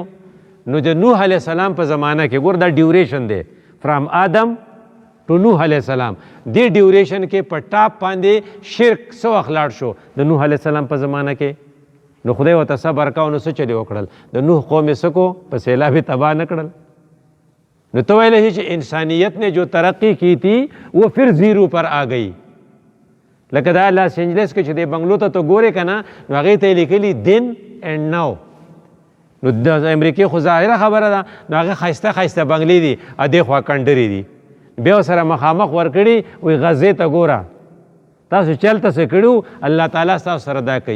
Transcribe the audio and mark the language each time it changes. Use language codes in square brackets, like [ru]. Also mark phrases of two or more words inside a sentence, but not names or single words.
[ps] نو د نوح علیه السلام په زمانه کې ګور دا ډیوریشن دی [en] from Adam to Noah [ps] علیه السلام. دې ډیوریشن کې په ټاپ باندې شرک څه وخت لاړ شو د نوح علیه السلام په زمانه کې؟ نو خدای ورته صبر کاو. نو څه چلې وکړل؟ د نوح قوم یې څه کو؟ په سیلاب یې تباه نه کړل. نو تو ویلې چې [ur] انسانیت نے جو ترقی کی تھی وہ پھر زیرو پر آ گئی. [ps] لکه دا لاس اینجلس کې چې دی بنګلو ته تو ګورې که نه، نو هغې ته یې لیکلي [en] then and now. [ps] نو د امریکې خو ظاهره خبره ده، نو هغه ښایسته ښایسته بنګلې دي، دې خوا کنډرې دي. بیا ورسره مخامخ ورکړي وایي غزې ته ګوره تاسو چلته څه کړي وو، الله تعالی ستاسو سره دا کوي.